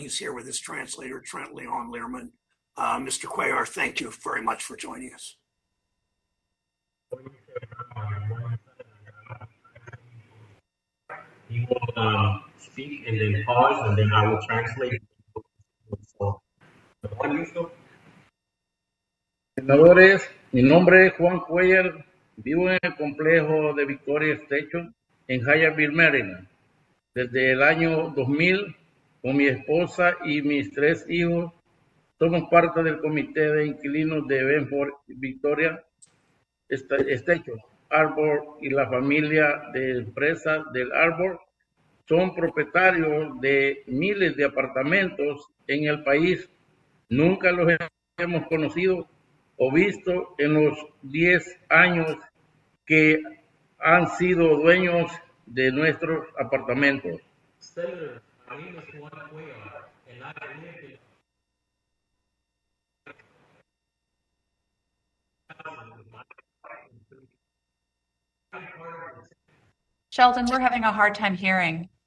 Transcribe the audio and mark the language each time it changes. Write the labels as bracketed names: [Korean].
[English] He's here with his translator, Trent Leon Learman. Mr. Cuellar, thank you very much for joining us. You will speak and then pause, and then I will translate. [Spanish] So, senadores, mi nombre es Juan Cuellar, vivo en el complejo de Victoria Station en Hyattsville, Maryland. Desde el año 2000, con mi esposa y mis 3 hijos, somos parte del comité de inquilinos de Benford Victoria Station. Arbor y la familia de empresas del Arbor son propietarios de miles de apartamentos en el país. Nunca los hemos conocido o visto en los 10 años que han sido dueños de nuestros apartamentos. [English] Senator, my name is Juan Cuellar, and I live in Sheldon, we're having a hard time hearing.